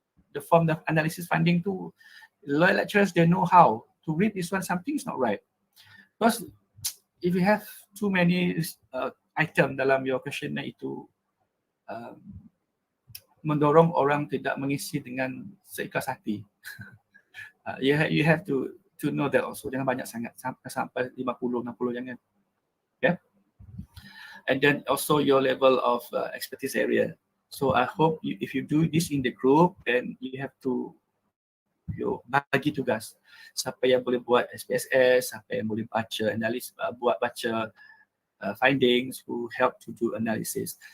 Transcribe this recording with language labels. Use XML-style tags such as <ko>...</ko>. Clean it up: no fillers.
<en>The form of analysis finding tu, lawyer lecturers they know how to read this one, something is not right. Because if you have too many item dalam your questionnaire itu,</en> <ms>mendorong orang tidak mengisi dengan seikhlas hati.</ms> <en>You have to know that also.</en> <ms>Jangan banyak sangat sampai 50, 60 jangan.</ms> <en>Okay. And then also your level of expertise area. So I hope if you do this in the group, then you have to</en> <ms>bagi tugas. Siapa yang boleh buat SPSS, siapa yang boleh baca analis, baca findings,</ms> <en>who help to do analysis.</en>